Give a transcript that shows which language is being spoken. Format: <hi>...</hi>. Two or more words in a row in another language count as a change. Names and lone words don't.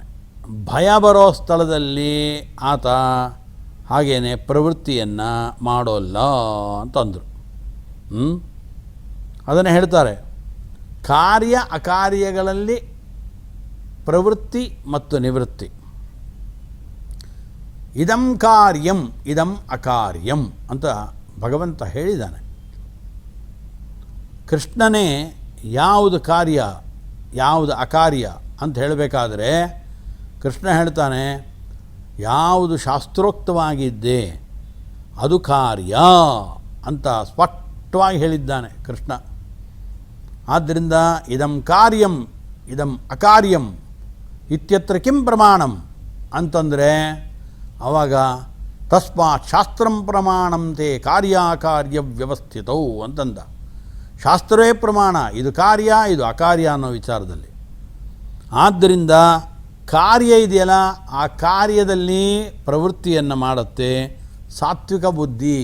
<kn>ಭಯ ಬರೋ ಸ್ಥಳದಲ್ಲಿ ಆತ ಹಾಗೇನೆ ಪ್ರವೃತ್ತಿಯನ್ನು ಮಾಡೋಲ್ಲ ಅಂತಂದರು. ಅದನ್ನು ಹೇಳ್ತಾರೆ, ಕಾರ್ಯ ಅಕಾರ್ಯಗಳಲ್ಲಿ ಪ್ರವೃತ್ತಿ ಮತ್ತು ನಿವೃತ್ತಿ.</kn> <sa>ಇದಂ ಕಾರ್ಯಂ ಇದಂ ಅಕಾರ್ಯಂ</sa> <kn>ಅಂತ ಭಗವಂತ ಹೇಳಿದ್ದಾನೆ. ಕೃಷ್ಣನೇ ಯಾವುದು ಕಾರ್ಯ ಯಾವುದು ಅಕಾರ್ಯ ಅಂತ ಹೇಳಬೇಕಾದ್ರೆ ಕೃಷ್ಣ ಹೇಳ್ತಾನೆ, ಯಾವುದು ಶಾಸ್ತ್ರೋಕ್ತವಾಗಿದ್ದೆ ಅದು ಕಾರ್ಯ ಅಂತ ಸ್ಪಷ್ಟವಾಗಿ ಹೇಳಿದ್ದಾನೆ ಕೃಷ್ಣ.</kn> <sa>ಆದ್ದರಿಂದ ಇದಂ ಕಾರ್ಯಂ ಇದಂ ಅಕಾರ್ಯಂ ಇತ್ಯತ್ರ ಕಿಂ ಪ್ರಮಾಣಂ</sa> <kn>ಅಂತಂದರೆ ಆವಾಗ</kn> <sa>ತಸ್ಮಾತ್ ಶಾಸ್ತ್ರಂ ಪ್ರಮಾಣಂತೆ ಕಾರ್ಯಾಕಾರ್ಯ ವ್ಯವಸ್ಥಿತೌ ಅಂತಂದ.</sa> <kn>ಶಾಸ್ತ್ರವೇ ಪ್ರಮಾಣ, ಇದು ಕಾರ್ಯ ಇದು ಅಕಾರ್ಯ ಅನ್ನೋ ವಿಚಾರದಲ್ಲಿ. ಆದ್ದರಿಂದ ಕಾರ್ಯ ಇದೆಯಲ್ಲ, ಆ ಕಾರ್ಯದಲ್ಲಿ ಪ್ರವೃತ್ತಿಯನ್ನು ಮಾಡುತ್ತೆ ಸಾತ್ವಿಕ ಬುದ್ಧಿ.</kn>